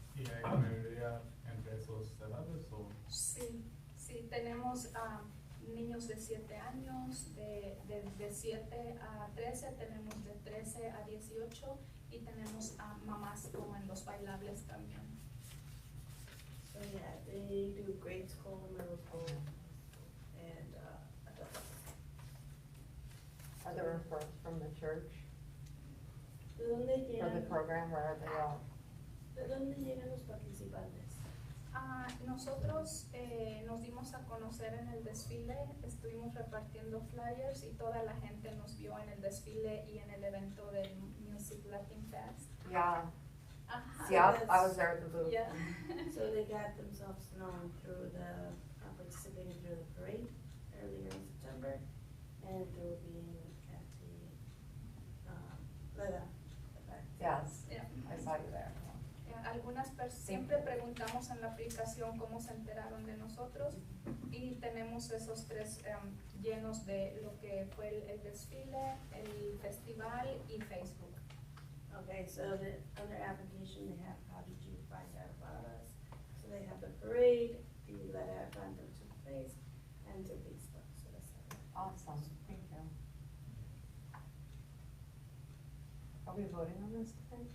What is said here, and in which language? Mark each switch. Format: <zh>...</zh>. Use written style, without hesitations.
<es>¿Y hay mayoría entre esos edades o? Sí, tenemos niños de 7 años, de 7 a 13, tenemos de 13 a 18 y tenemos mamás como en los bailables también.</es> <en>So yeah, they do grade school, middle school, and adults. Are there referrals from the church</en> <es>¿De dónde</es> <en>for the</en> <es>llegan?</es> <en>program, where are they all?</en> <es>¿De dónde llegan los participantes? Nosotros nos dimos a conocer en el desfile, estuvimos repartiendo flyers y toda la gente nos vio en el desfile y en el evento del Music Latin Fest.</es> <en>Yeah, Ajá. yeah, I was there at the booth. Yeah. So they got themselves known through participating through the parade earlier in September, and through being at the Leda event. Yes, Yeah. I saw you there.</en> <es>Siempre preguntamos en la aplicación cómo se enteraron de nosotros y tenemos esos 3 llenos de lo que fue el desfile, el festival y Facebook.</es> <en>Okay, so on their application, they have, how did you find out about us? So they have the parade, the Leda event that took place, and to Facebook, so that's how. Awesome, thank you. Are we voting on this today?</en>